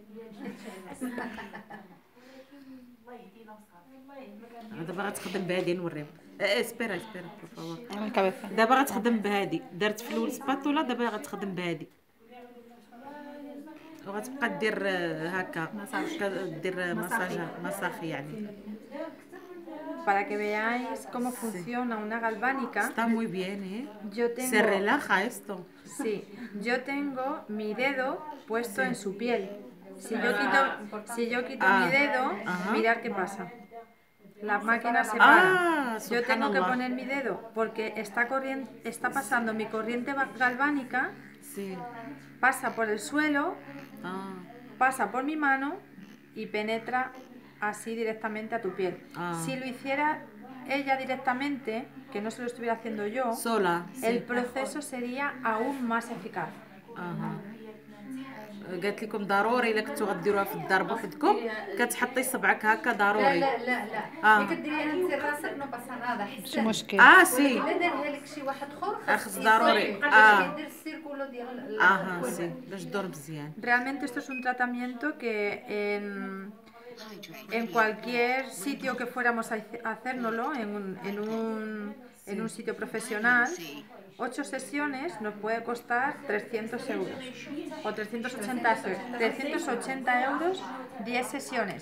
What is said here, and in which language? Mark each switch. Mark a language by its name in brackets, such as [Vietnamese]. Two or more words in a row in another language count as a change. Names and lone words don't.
[Arabic] دابا غتخدم بهادي نوريهم. اسبيرا دابا غتخدم بهادي. درت في الاول سباتولا دابا غتخدم بهادي وغتبقى دير هكا دير مساج يعني. [Spanish] Para que veáis cómo funciona una galvánica. Está muy bien, ¿eh? Yo tengo, se relaja esto. Sí, yo tengo mi dedo puesto en su piel. Si yo quito mi dedo, mirad qué pasa. La máquina se para. Yo tengo que poner mi dedo porque está pasando mi corriente galvánica, sí. Pasa por el suelo, pasa por mi mano y penetra así directamente a tu piel. Si lo hiciera ella directamente, que no se lo estuviera haciendo yo, sola, el proceso sería aún más eficaz. [Arabic] قالت لكم ضروري الا كنتو غديروها في الدار بوحدكم كتحطي صبعك هكا ضروري. لا كديريها انت راسك [Spanish] no pasa nada [Arabic] ماشي مشكل. سي الا دارها لك شي واحد اخر خص ضروري كيدير السيركولو ديال سي باش تدور مزيان. [Spanish] Realmente esto es un tratamiento que en cualquier sitio que fuéramos a hacérnoslo, en un sitio profesional, 8 sesiones nos puede costar 300 euros o 380 euros 10 sesiones.